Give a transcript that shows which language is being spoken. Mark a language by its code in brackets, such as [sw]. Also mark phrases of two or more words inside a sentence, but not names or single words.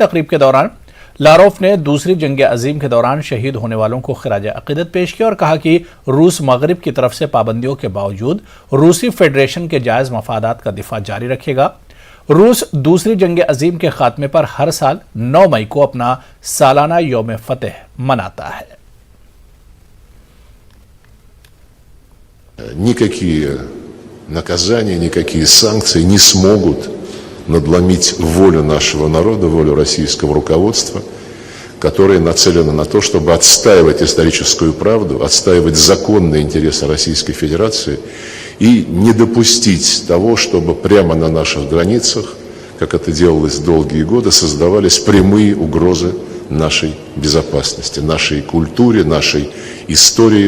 [ur] تقریب کے دوران لاروف نے دوسری جنگ عظیم کے دوران شہید ہونے والوں کو خراج عقیدت پیش کیا اور کہا کہ روس مغرب کی طرف سے پابندیوں کے باوجود روسی فیڈریشن کے جائز مفادات کا دفاع جاری رکھے گا. روس دوسری جنگ عظیم کے خاتمے پر ہر سال 9 مئی کو اپنا سالانہ یوم فتح مناتا ہے. [ru] Никакие наказания, никакие санкции не смогут надломить волю нашего народа, волю российского руководства, которое нацелено на то, чтобы отстаивать историческую правду, отстаивать законные интересы Российской Федерации и не допустить того, чтобы прямо на наших границах, как это делалось долгие годы, создавались прямые угрозы нашей безопасности, нашей культуре, нашей истории.